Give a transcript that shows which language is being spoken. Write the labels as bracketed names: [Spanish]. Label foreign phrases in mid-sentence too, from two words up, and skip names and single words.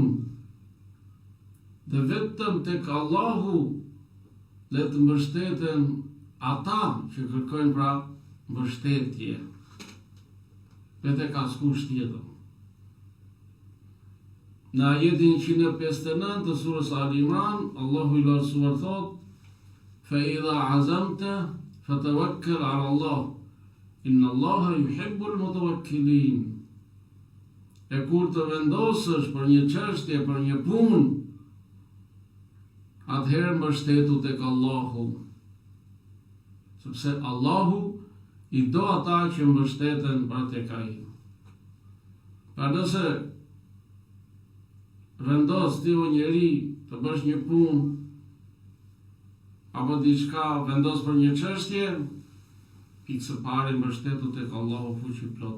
[Albanian] Dhe vetëm tek Allahu le të mbështeten ata që kërkojnë pra mbështetje, dhe tek askush tjetër. Në ajetin 159 të surës Ali Imran, Allahu i lartësuar thot: [Arabic] "فإذا عزمت فتوكل على الله إن الله يحب المتوكلين." [Albanian] E kur të vendosësh për një çështje, për një punë, atëherë mbështetu tek Allahu, sepse Allahu i do ata që mbështeten pra tek ai. Pra nëse vendos ti o njeri të bësh një punë apo diçka, vendos për një çështje, pikë së pari mbështetu tek Allahu fuqiplot.